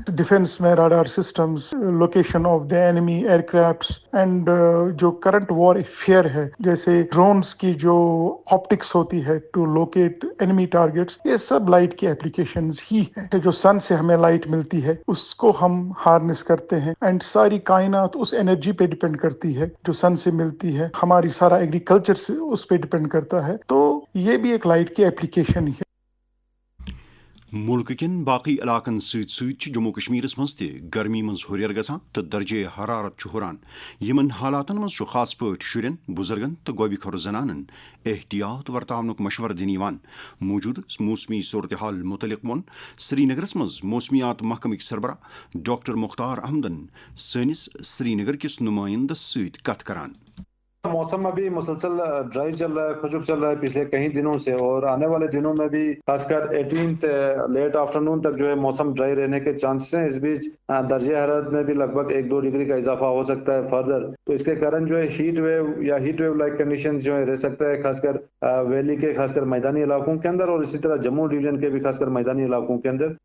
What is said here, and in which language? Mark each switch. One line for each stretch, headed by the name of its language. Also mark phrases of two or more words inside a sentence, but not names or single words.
Urdu: ڈیفنس میں
English: radar systems, location of the enemy aircrafts and
Urdu: جو
English: current warfare
Urdu: ہے جیسے ڈرونز کی جو آپٹکس ہوتی ہے
English: to locate enemy targets,
Urdu: یہ سب لائٹ کی اپلیکیشنز ہی ہے. جو سن سے ہمیں لائٹ ملتی ہے اس کو ہم ہارنس کرتے ہیں اینڈ ساری کائنات اس انرجی پہ ڈیپینڈ کرتی ہے جو سن سے ملتی ہے. ہماری سارا ایگریکلچر سے اس پہ ڈیپینڈ کرتا ہے. تو یہ بھی ایک لائٹ کی اپلیکیشن ہی ہے.
Kashmiri: ملک کن باقی علاقن ست جموں کشمیرس مز تہ گرمی مز ہریر گژھان تو درجہ حرارت ہران. یمن حالاتن مز خاص پٲٹھۍ شرین, بزرگن تو گوبی خور زنانن احتیاط ورتاونک مشورہ دن یوان. موجود موسمی صورتحال متعلق وون سری نگرس مز موسمیات محکمک سربراہ ڈاکٹر مختار احمدن سنس سری نگر کس نمائندس ست کت کران.
Urdu: موسم ابھی مسلسل ڈرائی چل رہا ہے, خشک چل رہا ہے پچھلے کئی دنوں سے, اور آنے والے دنوں میں بھی خاص کر 18
English: late afternoon
Urdu: تک جو ہے موسم ڈرائی رہنے کے چانسز ہیں. اس بیچ درجہ حرارت میں بھی لگ بھگ 1-2 ڈگری کا اضافہ ہو سکتا ہے فردر. تو اس کے کارن جو ہے
English: heat wave
Urdu: یا
English: heat wave like condition
Urdu: جو ہے رہ سکتا ہے خاص کر ویلی کے خاص کر میدانی علاقوں کے اندر, اور اسی طرح جموں ڈویژن کے بھی خاص کر میدانی علاقوں کے اندر.